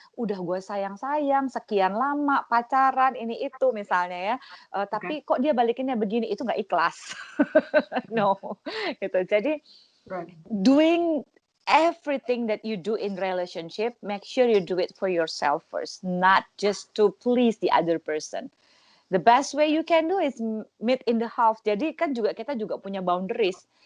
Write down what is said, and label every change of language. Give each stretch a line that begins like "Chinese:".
Indonesian: Udah gue sayang-sayang sekian lama pacaran ini itu misalnya ya,
English: Okay.
Indonesian: tapi kok dia balikinnya begini, itu nggak ikhlas.
English: No,
Indonesian: gitu. Jadi
English: Right. doing everything that you do in relationship, make sure you do it for yourself first, not just to please the other person. The best way you can do is meet in the half.
Indonesian: Jadi kan juga kita juga punya boundaries.